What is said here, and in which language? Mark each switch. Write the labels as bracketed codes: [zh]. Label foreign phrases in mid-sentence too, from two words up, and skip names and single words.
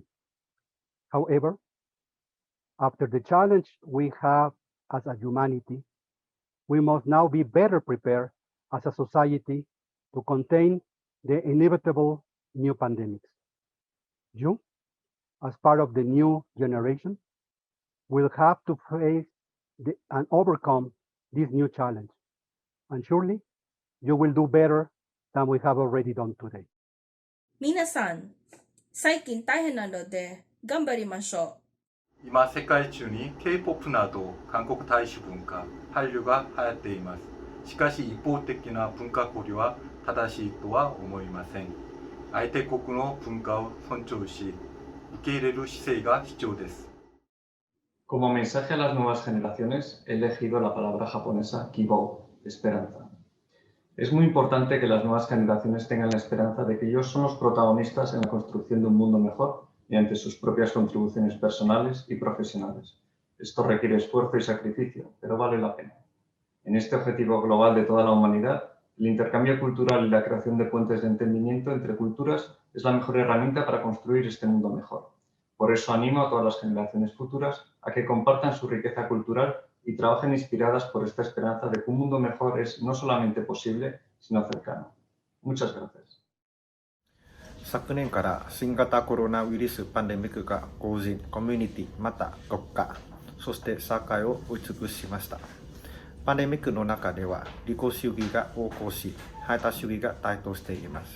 [en] However, after the challenge we have as a humanity, we must now be better prepared as a society to contain the inevitable new pandemics. You, as part of the new generation, will have to face and overcome this new challenge. And surely, you will do better than we have already done today. [ja] 皆さん、最近大変なので頑張りましょう。今、世界中に K-POP など韓国大衆文化、韓流が流行っています。しかし一方的な文化交流は正しいとは思いません。相手国の文化を尊重し、受け入れる姿勢が必要です。 [es] Como mensaje a las nuevas generaciones, he elegido la palabra japonesa Kibou, esperanza. Es muy importante que las nuevas generaciones tengan la esperanza de que ellos son los protagonistas en la construcción de un mundo mejor mediante sus propias contribuciones personales y profesionales. Esto requiere esfuerzo y sacrificio, pero vale la pena. En este objetivo global de toda la humanidad, el intercambio cultural y la creación de puentes de entendimiento entre culturas es la mejor herramienta para construir este mundo mejor. Por eso animo a todas las generaciones futuras a que compartan su riqueza cultural y trabajen inspiradas por esta esperanza de que un mundo mejor es no solamente posible, sino cercano. Muchas gracias. [ja] 昨年から新型コロナウイルスパンデミックが個人、コミュニティ、また国家、そして社会を追い尽くしました。パンデミックの中では利己主義が横行し、排他主義が台頭しています。